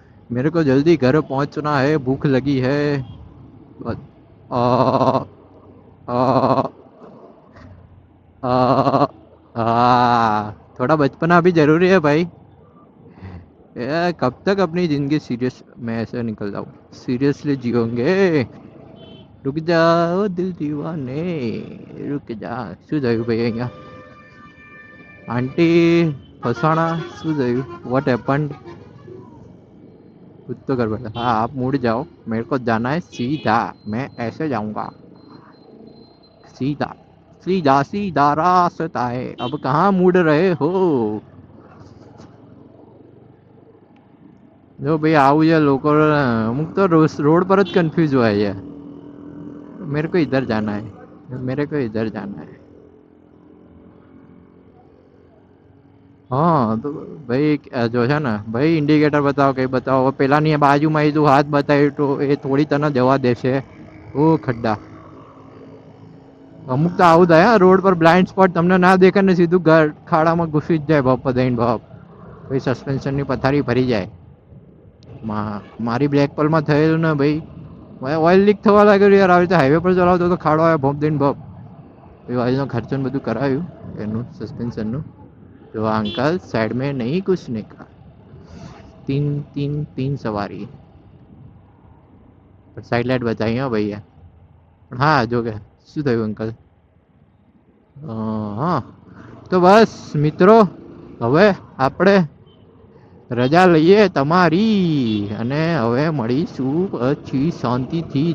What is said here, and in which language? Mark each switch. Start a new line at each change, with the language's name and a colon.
Hindi: मेरे को जल्दी घर पहुंचना है, भूख लगी है. आ, आ, आ, आ, थोड़ा बचपना भी जरूरी है भाई. कब तक अपनी जिंदगी सीरियस मैं ऐसे निकल जाऊँ, सीरियसली जियोगे. रुक जाओ दिल दीवाने, रुक जा.
Gujarati: શું થયું ભાઈ અહીંયા? आंटी फसाना શું થયું?
Hindi: What happened? कुछ तो गड़बड़ है. हाँ आप मुड़ जाओ, मेरे को जाना है सीधा, मैं ऐसे जाऊंगा सीधा सीधा सीधा रास्ता है. अब कहाँ मुड़ रहे हो?
Gujarati: જો ભાઈ આવું છે લોકો, અમુક તો રોડ પર જ કન્ફ્યુઝ હોય છે.
Hindi: मेरे को इधर जाना है, मेरे को इधर जाना है.
Gujarati: હા તો ભાઈ જો છે ને ભાઈ, ઇન્ડિકેટર બતાવો, કઈ બતાવો. પેલાની બાજુમાં તું હાથ બતાવ્યું તો એ થોડી તને જવા દેશે. ઓ ખड्डा. અમુક તો આવું થાય રોડ પર, બ્લાઇન્ડ સ્પોટ તમને ના દેખાય ને સીધું ખાડામાં ઘૂસી જ જાય બાપ દઈને બાપ. ભાઈ સસ્પેન્શન ની પથારી ભરી જાય. મારી બ્લેક પલમાં થયેલું ને ભાઈ, ઓઇલ લીક થવા લાગ્યું યાર. આવી રીતે હાઈવે પર ચલાવતો તો ખાડો આવ્યો ભોપ દઈને ભોપ. ઓઇલનો ખર્ચો ને બધું કરાવ્યું એનું સસ્પેન્શનનું.
Hindi: तो अंकल साइड में नहीं घुसने का, 3 सवारी. साइड लाइट बताई हो भैया.
Gujarati: हाँ जो કે શું થયું અંકલ? હા તો બસ મિત્રો, હવે આપણે રજા લઈએ તમારી, અને હવે મળીશું પછી શાંતિથી.